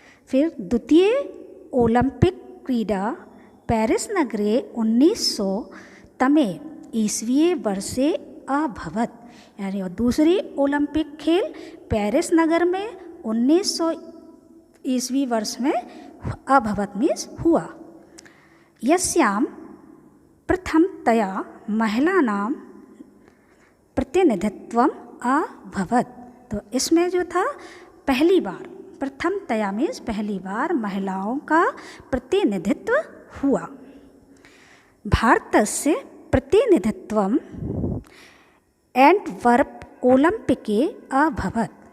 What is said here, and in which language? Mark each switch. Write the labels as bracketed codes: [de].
[sa] फिर द्वितीय ओलंपिक क्रीडा पेरिस नगरे 1900 तमे ईस्वीये वर्षे अभवत्। [hi] यानी और दूसरी ओलंपिक खेल पेरिस नगर में 1900 ईस्वी वर्ष में अभवत् मीन्स हुआ। [sa] यस्यां प्रथमतया महिलानां प्रतिनिधित्वम अभवत्। [hi] तो इसमें जो था पहली बार, प्रथमतया मीन्स पहली बार महिलाओं का प्रतिनिधित्व हुआ। [sa] भारतस्य प्रतिनिधित्वम एंटवर्प ओलंपिके अभवत्।